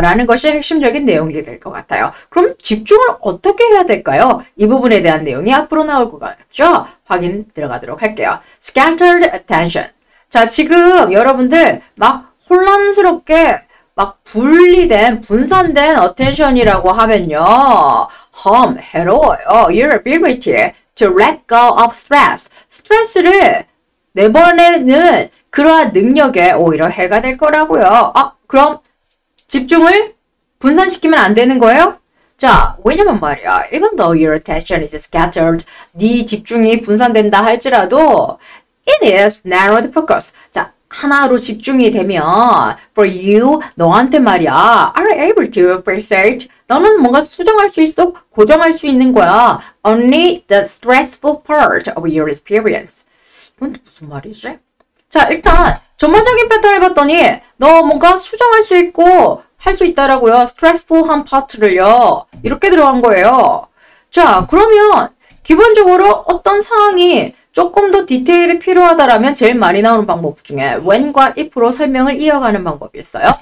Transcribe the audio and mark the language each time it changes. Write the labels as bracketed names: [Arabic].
[Korean] 라는 것이 핵심적인 내용이 될 것 같아요. 그럼 집중을 어떻게 해야 될까요? 이 부분에 대한 내용이 앞으로 나올 것 같죠? 확인 들어가도록 할게요. [English] Scattered attention. [Korean] 자, 지금 여러분들 막 혼란스럽게 막 분리된, 분산된 attention이라고 하면요. 해로워요. [English] Your ability to let go of stress. [Korean] 스트레스를 내보내는 그러한 능력에 오히려 해가 될 거라고요. 그럼 집중을 분산시키면 안 되는 거예요? 자, 왜냐면 말이야. [English] Even though your attention is scattered, [Korean] 네 집중이 분산된다 할지라도 [English] it is narrowed focus. [Korean] 자, 하나로 집중이 되면 [English] for you, [Korean] 너한테 말이야 [English] are able to fixate [Korean] 너는 뭔가 수정할 수 있어, 고정할 수 있는 거야. [English] Only the stressful part of your experience. [Korean] 이건 무슨 말이지? 자, 일단 전반적인 패턴을 봤더니 너 뭔가 수정할 수 있고 할 수 있다라고요. stressful한 파트를요. 이렇게 들어간 거예요. 자, 그러면 기본적으로 어떤 상황이 조금 더 디테일이 필요하다라면 제일 많이 나오는 방법 중에 when과 if로 설명을 이어가는 방법이 있어요.